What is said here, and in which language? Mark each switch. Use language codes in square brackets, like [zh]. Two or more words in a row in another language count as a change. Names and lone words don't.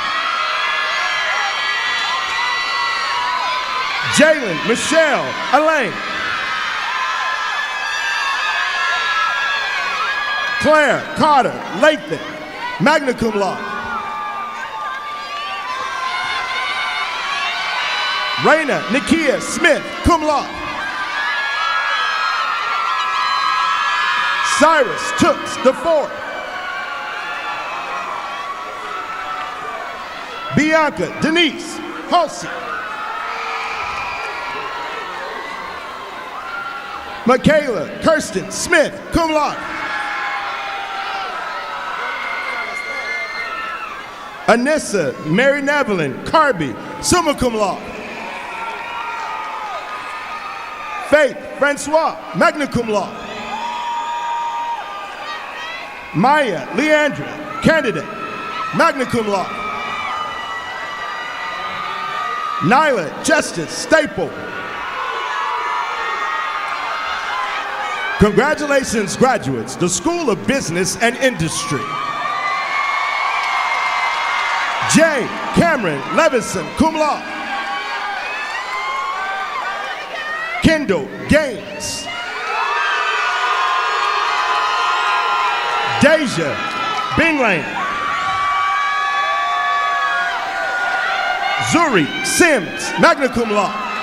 [en] Jalen Michelle Elaine. Claire Carter Lathan, [la] magna cum laude. [en] Raina Nikia Smith, [la] cum laude. [en] Cyrus Tooks IV. Bianca Denise Halsey. Michaela Kirsten Smith, [la] cum laude. [en] Anissa Mary Nevelyn Carby, [la] summa cum laude. [en] Faith Francois, [la] magna cum laude. [en] Maya Leandra, candidate, [la] magna cum laude. [en] Nyla Justice Staple. Congratulations, graduates, the School of Business and Industry. J. Cameron Levison, [la] cum laude. [en] Kendall Gaines. Deja Binglane. Zuri Sims, [la] magna cum laude.